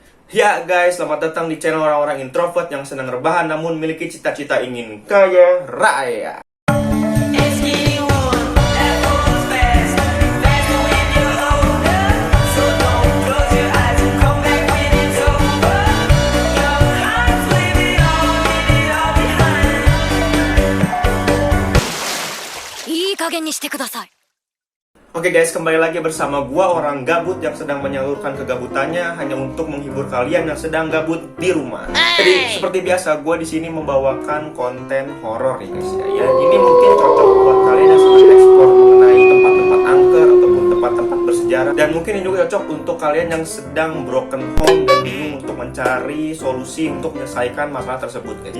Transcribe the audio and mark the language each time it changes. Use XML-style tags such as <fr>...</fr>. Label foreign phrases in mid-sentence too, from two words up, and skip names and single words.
<id>Ya guys, selamat datang di channel orang-orang introvert yang senang rebahan namun memiliki cita-cita ingin kaya raya.</id> <en>It's getting on, that goes fast, faster when you're older. So don't close your eyes and come back when it's over. Young hearts leave it all behind.</en> <ja>いい加減にしてください。</ja> <id>Oke guys, kembali lagi bersama gua orang gabut yang sedang menyalurkan kegabutannya hanya untuk menghibur kalian yang sedang gabut di rumah. Jadi seperti biasa, gua di sini membawakan konten horor nih guys ya. Ini mungkin cocok buat kalian yang sedang eksplor mengenai tempat-tempat angker ataupun tempat-tempat bersejarah, dan mungkin ini juga cocok untuk kalian yang sedang</id> <en>broken home</en> <id>dan bingung untuk mencari solusi untuk menyelesaikan masalah tersebut guys.</id>